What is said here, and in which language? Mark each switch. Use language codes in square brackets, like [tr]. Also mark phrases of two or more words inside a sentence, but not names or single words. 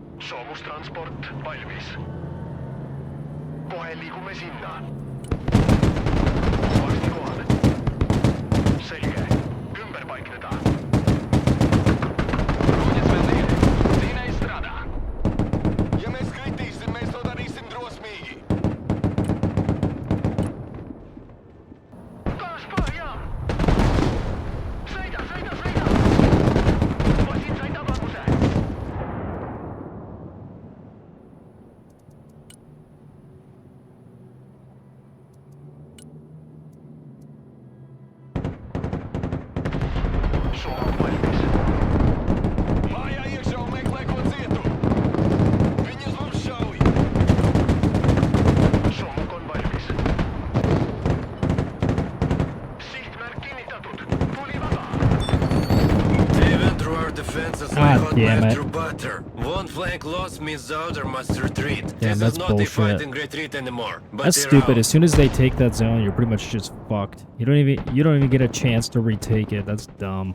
[et] Soomustransport valmis. Kohe liigume sinna. Varsti kohal. Selge. Ümber paikneda. [lv] Kuģis vēl ir. Dzinēji strādā. Ja mēs kritīsim, mēs to darīsim drosmīgi. [et] Gaas põhja! Sõida, sõida, sõida! Vasin sai tabamuse. Soom valmis. [lv] Mājā iekšā un meklē ko citu. Viņus mums šauj. [et] Soomuk on valmis. Sihtmärk kinnitatud. Tuli vaba. [en] They went through our defenses God like hot damn knife it. through butter. One flank lost means the other must retreat. Damn, This that's is not a bullshit. fighting retreat anymore. But That's they're stupid. out. As soon as they take that zone, you're pretty much just fucked. You don't even get a chance to retake it. That's dumb.